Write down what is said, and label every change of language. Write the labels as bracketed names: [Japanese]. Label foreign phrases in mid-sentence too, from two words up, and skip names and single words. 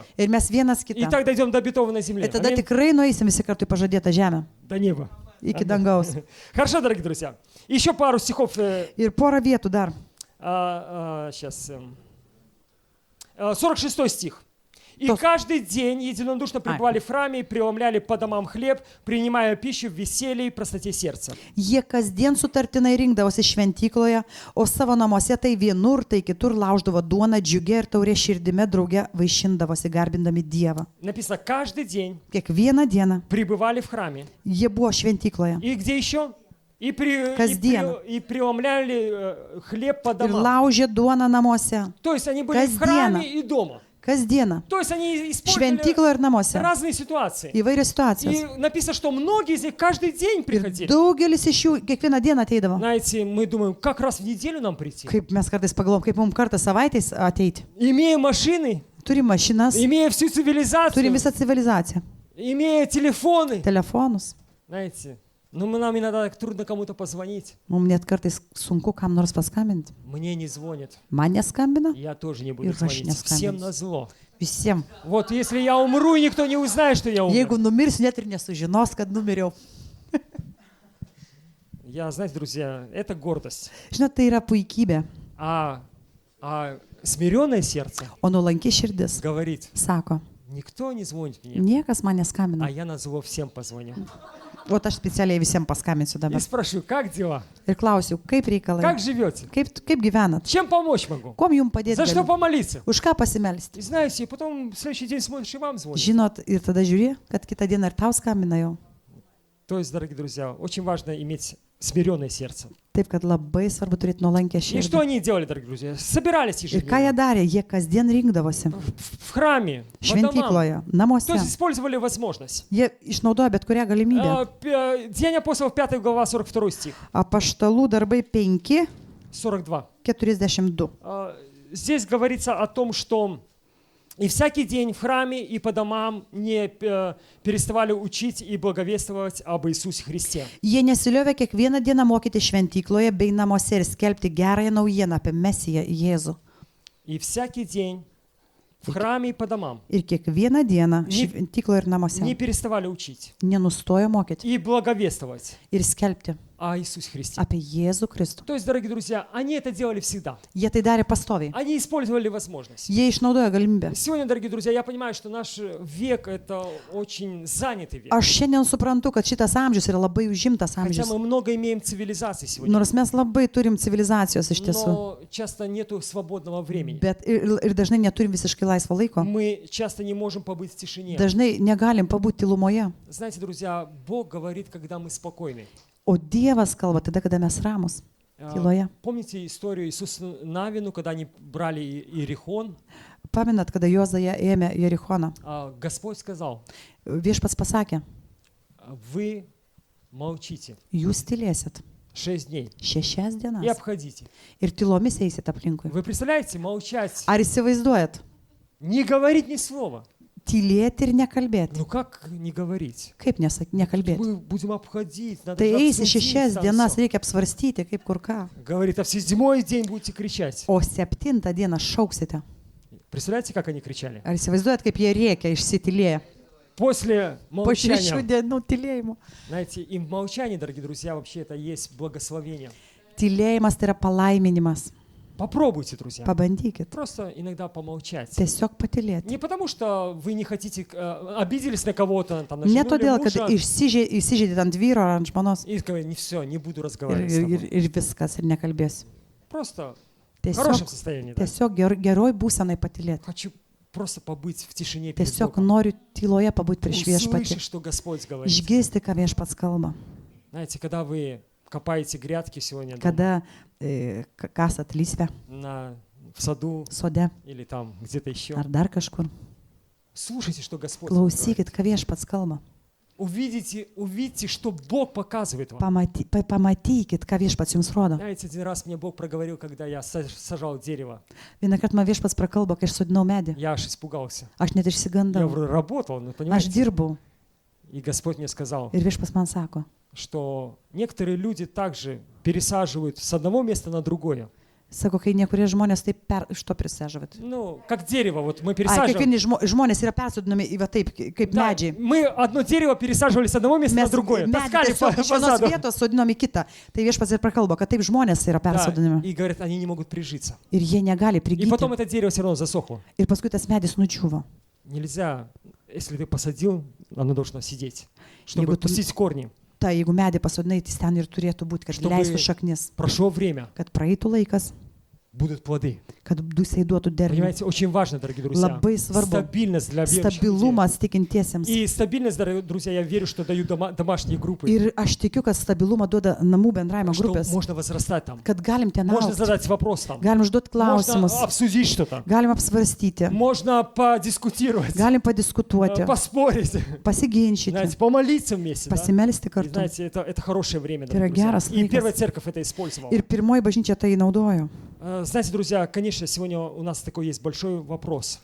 [Lithuanian] Ir mes vienas [Russian] И [Lithuanian] kitą. [Russian] так дойдем до обетованной земли. [Lithuanian] Ir tada [Russian] Аминь. [Lithuanian] tikrai nueisim visi kartu į pažadėtą žemę. [Russian] До неба. [Lithuanian] Iki dangaus. [Russian] Хорошо, дорогие друзья. Еще пару стихов. [Lithuanian] Ir porą vietų dar. [Russian] Сейчас. 46 стих. И То- каждый день единодушно пребывали в храме и преломляли по домам хлеб, принимая пищу в веселье и простоте сердца. [Lithuanian] Jie kasdien sutartinai rinkdavosi šventykloje, o savo namuose tai vienur, tai kitur lauždavo duoną džiugę ir taurė širdime drauge vaišindavosi garbindami Dievą. [Russian] Написано, каждый день [Lithuanian] Kiekvieną dieną [Russian] пребывали в храме. [Lithuanian] jie buvo šventykloje [Russian] И где еще? [Lithuanian] Kasdien. [Russian] И преломляли хлеб по [Lithuanian] ir [Russian] домам. [Lithuanian] laužė duoną namuose. [Russian] То есть они были в [Lithuanian] Kasdieną. [Russian] храме и дома. [Lithuanian] Kasdieną. [Russian] То есть они использовали [Lithuanian] Šventykloje ir namuose. [Russian] разные ситуации. [Lithuanian] Įvairios [Russian] И [Lithuanian] situacijos. [Russian] написано, что многие из них каждый день [Lithuanian] Ir [Russian] приходили. [Lithuanian] daugelis iš jų kiekvieną dieną ateidavo. [Russian] Знаете, мы думаем, как раз в неделю нам прийти. [Lithuanian] Kaip mes kartais pagalvom, kaip mums kartą savaitės ateiti. [Russian] Имея машины, [Lithuanian] Turim mašinas, [Russian] имея всю цивилизацию, [Lithuanian] turim visą civilizaciją, [Russian] имея телефоны. [Lithuanian] telefonus. [Russian] Знаете, нам иногда так трудно кому-то позвонить. [Lithuanian] Mums net kartais sunku kam nors paskambinti. [Russian] Мне не звонят. [Lithuanian] Man neskambina, [Russian] Я тоже не буду И Рашня звонить. Всем скамится. назло. [Lithuanian] visiems. [Russian] Вот если я умру, и никто не узнает, что я умер. [Lithuanian] Jeigu numirsiu, net ir nesužinos, kad numiriau. [Russian] знаете, друзья, это гордость. [Lithuanian] Žinot, tai yra puikybė, [Russian] А смиренное сердце [Lithuanian] o nuolanki širdis [Russian] говорит, [Lithuanian] sako, [Russian] никто не звонит мне, [Lithuanian] niekas man [Russian] а [Lithuanian] neskambina. [Russian] я на зло всем позвоню. [Lithuanian] O aš specialiai visiems paskambinsiu [Russian] И [Lithuanian] dabar. [Russian] спрошу, как дела? [Lithuanian] Ir klausiu, kaip reikalai, [Russian] Как живете? [Lithuanian] kaip gyvenat, [Russian] Чем помочь могу? [Lithuanian] kuom jums padėti, [Russian] За что [Lithuanian] galiu? [Russian] помолиться? [Lithuanian] Už ką pasimelsti. [Russian] И знаете, и потом в следующий день смотришь, и вам звонят. [Lithuanian] Žinot, ir tada žiūri, kad kitą dieną ir tau skambina jau. [Russian] То есть, дорогие друзья, очень важно иметь смиренное сердце. [Lithuanian] Taip, kad labai svarbu turėti nuolankę [Russian] И что [Lithuanian] širdį. [Russian] они делали, дорогие друзья? Собирались [Lithuanian] Ir ką jie [Russian] ежедневно [Lithuanian] darė, jie kasdien rinkdavosi [Russian] в храме, по домам. [Lithuanian] šventykloje, [Russian] То [Lithuanian] namuose. [Russian] есть использовали возможность. [Lithuanian] Jie išnaudojo bet kurią galimybę. [Russian] Деяния апостолов, 5 глава, 42 стих, [Lithuanian] Apaštalų darbai 5, 42. 42. [Russian] Здесь говорится о том, что и всякий день в храме и по домам не переставали учить и благовествовать об Иисусе Христе. [Lithuanian] Jie nesiliovė kiekvieną dieną mokyti šventykloje bei namuose ir skelbti gerąją naujieną apie Mesiją Jėzų. [Russian] И всякий день в храме и по домам [Lithuanian] Ir kiekvieną dieną [Russian] Не- [Lithuanian] šventykloje ir [Russian] не [Lithuanian] namuose [Russian] переставали учить [Lithuanian] nenustojo mokyti [Russian] и благовествовать [Lithuanian] ir skelbti [Russian] о Иисусе Христе. [Lithuanian] apie Jėzų Kristų. [Russian] То есть, дорогие друзья, они это делали всегда. [Lithuanian] Jie tai darė pastoviai. [Russian] Они использовали возможность. [Lithuanian] Jie išnaudojo galimybę. [Russian] Сегодня, дорогие друзья, я понимаю, что наш век — это очень занятый век. [Lithuanian] Aš šiandien suprantu, kad šitas amžius yra labai užimtas [Russian] Хотя [Lithuanian] amžius. [Russian] мы много имеем цивилизаций сегодня, [Lithuanian] Nors mes labai turim civilizacijos iš tiesų, [Russian] но часто нету свободного времени. [Lithuanian] bet ir dažnai neturim visiškai laisvo laiko. [Russian] Мы часто не можем побыть в тишине. [Lithuanian] Dažnai negalim pabūti tylumoje. [Russian] Знаете, друзья, Бог говорит, когда мы спокойны. [Lithuanian] O Dievas kalba tada, kada mes ramus, tyloje. [Russian] Помните историю Иисуса Навину, когда они брали Иерихон? [Lithuanian] Pamenat, kada Jozaja ėmė Jerichoną. [Russian] Господь сказал, [Lithuanian] Viešpats pasakė, [Russian] вы молчите [Lithuanian] jūs tylėsit [Russian] 6 дней [Lithuanian] 6 [Russian] и [Lithuanian] dienas [Russian] обходите. [Lithuanian] ir tylomis eisit aplinkui. [Russian] Вы представляете, молчать, [Lithuanian] Ar įsivaizduojat? [Russian] не говорить ни слова. [Lithuanian] Tylėti ir nekalbėti. [Russian] Ну как не говорить? [Lithuanian] Kaip nekalbėti? [Russian] Мы будем обходить, надо [Lithuanian] Tai [Russian] же [Lithuanian] eisi [Russian] обсудить [Lithuanian] 6 [Russian] там [Lithuanian] dienas, [Russian] всё. [Lithuanian] reikia apsvarstyti, kaip kur ką. [Russian] Говорит, а в 7-й день будете кричать. [Lithuanian] O 7 dieną šauksite. [Russian] Представляете, как они кричали? [Lithuanian] Ar įsivaizduojat, kaip jie rėkia išsitilėję? [Russian] После [Lithuanian] Po 6 [Russian] молчания. [Lithuanian] dienų tylėjimo. [Russian] Знаете, и в молчании, дорогие друзья, вообще это есть благословение. [Lithuanian] Tylėjimas tai yra palaiminimas. [Russian] Попробуйте, друзья. [Lithuanian] Pabandykit. [Russian] Просто иногда помолчать. [Lithuanian] Tiesiog patylėti. [Russian] Не потому, что вы не хотите, обиделись на кого-то, там, на [Lithuanian] Ne [Russian] жену или [Lithuanian] todėl, kad [Russian] мужа, [Lithuanian] įsižeidėt ant vyro ar ant žmonos [Russian] и сказать, не все, не буду [Lithuanian] ir, [Russian] разговаривать с [Lithuanian] ir, [Russian] тобой. [Lithuanian] ir viskas ir nekalbėsiu. [Russian] Просто в хорошем [Lithuanian] Tiesiog, [Russian] состоянии. Да? [Lithuanian] tiesiog geroj būsenai patylėti. [Russian] Хочу просто побыть в тишине перед [Lithuanian] Tiesiog [Russian] Богом. [Lithuanian] noriu tyloje pabūti prieš viešpatį. [Russian] Услышать, что Господь говорит. [Lithuanian] Išgirsti, ką viešpats kalba. [Russian] Знаете, когда вы копаете грядки сегодня дома, [Lithuanian] Kada kasat lysvę [Russian] в саду [Lithuanian] sode [Russian] или там где-то еще, [Lithuanian] ar dar kažkur, [Russian] слушайте, что Господь вам говорит. [Lithuanian] klausykit, ką viešpats kalba. [Russian] Увидите, что Бог показывает вам. [Lithuanian] Pamatykit, ką viešpats jums rodo. [Russian] Знаете, один раз мне Бог проговорил, когда я сажал дерево. [Lithuanian] Vieną kartą man viešpats prakalbo, kai aš sodinau medį. [Russian] Я аж испугался. [Lithuanian] Aš net [Russian] Я [Lithuanian] išsigandau. [Russian] работал, ну, [Lithuanian] Aš [Russian] понимаете? [Lithuanian] dirbau [Russian] И Господь мне сказал, [Lithuanian] ir viešpats man sako, [Russian] что некоторые люди также пересаживают с одного места на другое. [Lithuanian] sako, kai niekkurie žmonės taip iš to prisežavat. [Russian] Ну, как дерево, вот мы [Lithuanian] Ai, [Russian] пересаживаем. [Lithuanian] kiekvieni žmonės yra persodinami į va taip, kaip [Russian] Да, [Lithuanian] medžiai. [Russian] мы одно дерево пересаживали с одного места на [Lithuanian] Mes [Russian] другое. [Lithuanian] medį [Russian] Таскали по [Lithuanian] tiesiog iš vienos [Russian] саду. [Lithuanian] vietos sodinom į kitą. Tai viešpats ir prakalbo, kad taip žmonės yra [Russian] Да, [Lithuanian] persodinami. [Russian] и говорят, они не могут прижиться. [Lithuanian] Ir jie negali [Russian] И потом [Lithuanian] prigyti. [Russian] это дерево все равно засохло. [Lithuanian] Ir paskui tas medis nudžiūvo. [Russian] Нельзя, если ты посадил, оно должно сидеть, чтобы [Lithuanian] Jeigu tu- [Russian] пустить корни. [Lithuanian] Tai jeigu medį pasodinai, tai ten ir turėtų būti, kad [Russian] Чтобы- [Lithuanian] leistų šaknis, [Russian] Прошло время, [Lithuanian] kad praeitų laikas, [Russian] будут плоды. [Lithuanian] kad dusiai duotų derlių. [Russian] Понимаете, очень важно, дорогие друзья, [Lithuanian] Labai svarbu. [Russian] стабильность для верующих людей. [Lithuanian] Stabilumas tikintiesiems. [Russian] И стабильность, дорогие друзья, я верю, что дают домашние группы, [Lithuanian] Ir aš tikiu, kad stabilumą duoda namų bendravimo [Russian] что [Lithuanian] grupės, [Russian] можно возрастать там, [Lithuanian] kad galim ten [Russian] можно [Lithuanian] augti, [Russian] задать вопрос там, [Lithuanian] galim užduoti [Russian] можно [Lithuanian] klausimus, [Russian] обсудить что-то, [Lithuanian] galim apsvarstyti, [Russian] можно подискутировать, [Lithuanian] galim padiskutuoti, [Russian] поспорить, [Lithuanian] pasiginčyti, [Russian] знаете, помолиться вместе. Да? [Lithuanian] pasimelsti [Russian] И [Lithuanian] kartu. [Russian] знаете, это хорошее время, Это дорогие друзья. [Lithuanian] geras [Russian] И [Lithuanian] laikas. [Russian] первая церковь это использовала. [Lithuanian] Ir pirmoji bažnyčia tai naudojo. [Russian] Знаете, друзья, конечно, сегодня у нас такой есть большой вопрос,